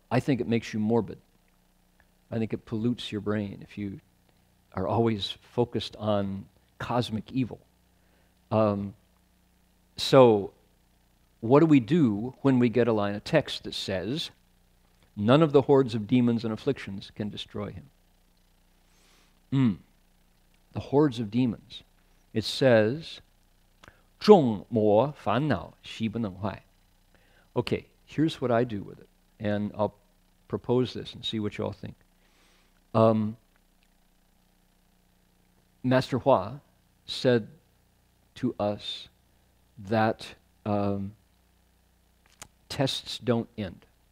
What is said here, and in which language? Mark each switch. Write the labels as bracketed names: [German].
[English] I think it makes you morbid. I think it pollutes your brain if you are always focused on cosmic evil. So what do we do when we get a line of text that says, None of the hordes of demons and afflictions can destroy him. The hordes of demons. It says, [Chinese] 众魔烦恼悉不能坏. [English] Okay, here's what I do with it. And I'll propose this and see what you all think. Master Hua said to us that tests don't end.